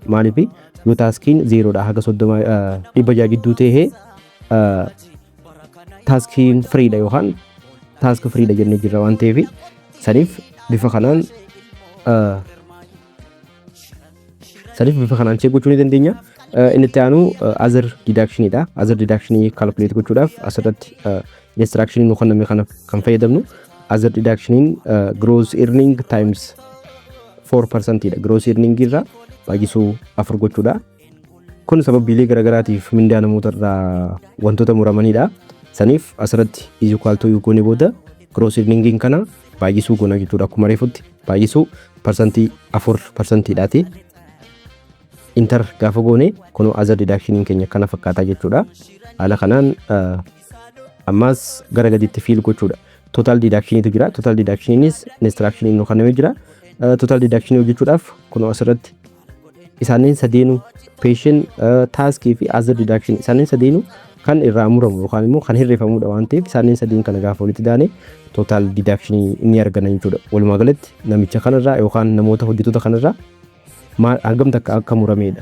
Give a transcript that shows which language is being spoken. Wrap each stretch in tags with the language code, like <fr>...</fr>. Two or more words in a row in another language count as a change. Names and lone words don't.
<om>Maaliif yoo taaskiin 0 dha haga 30 600 gidduu ta'ee taaskiin free dha yookaan taask free dha jennee jirra waan ta'eef saniif bifa kanaan check gochuu ni dandeenya. Inni itti aanu</om> <en>other deduction</en> <om>dha.</om> <en>Other deduction</en> <om>calculate gochuudhaaf asirratti instruction nu kenname kana kan fayyadamnu.</om> <en>Other deduction gross earning times 4% dha. Gross earning</en> <om>irraa baay'isuu 4 gochuudha. Kun sababiilee garagaraatiif mindaa namoota irraa wantoota muramanidha. Saniif asirratti</om> <en>is equal to</en> <om>goone booda</om> <en>gross earning</en> <om>kana baay'isuu goona jechuudha. Akkuma reefutti baay'isuu 4% dhaati. Enter gaafa goone kun</om> <en>other deduction</en> <om>keenya kana fakkaata jechuudha. Haala kanaan ammas gara gadiitti fiil gochuudha.</om> <en>Total deduction</en> <om>tu jira.</om> <en>Total deduction</en> <om>is instruction nu kanname jira.</om> <en>Total deduction</en> <om>hojjechuudhaaf kun asirratti isaaniin sadeenu</om> <en>pension task</en> <om>fi</om> <en>other deduction</en> <om>isaaniin sadeenu kan irraa muramu yookaan immoo kan hirreeffamudha waan ta'eef isaaniin sadeen kana gaafa walitti daane</om> <en>total deduction</en> <om>inni argana jechuudha. Walumaa galatti namicha kanarraa yookaan namoota hojjettoota kanarraa hangam takka akka muramedha.</om>